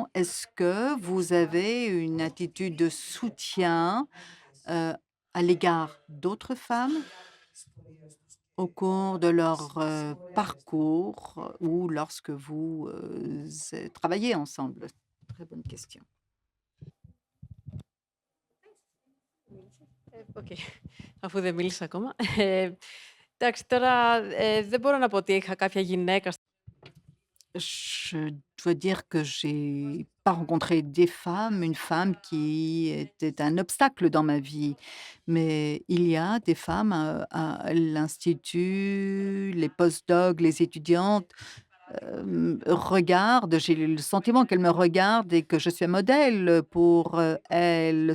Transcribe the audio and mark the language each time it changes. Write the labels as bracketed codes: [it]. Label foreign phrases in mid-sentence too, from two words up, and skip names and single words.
[fr] Est-ce que vous avez une attitude de soutien à l'égard d'autres femmes au cours de leur parcours ou lorsque vous travaillez ensemble? Très bonne question. [el] Οκ. Αφού δεν μίλησα ακόμα. Εντάξει, τώρα δεν μπορώ να πω ότι είχα κάποια γυναίκα. [fr] Je dois dire que j'ai pas rencontré des femmes, une femme qui était un obstacle dans ma vie, mais il y a des femmes à l'institut, les postdocs, les étudiantes regardent, j'ai le sentiment qu'elles me regardent et que je suis un modèle pour elles.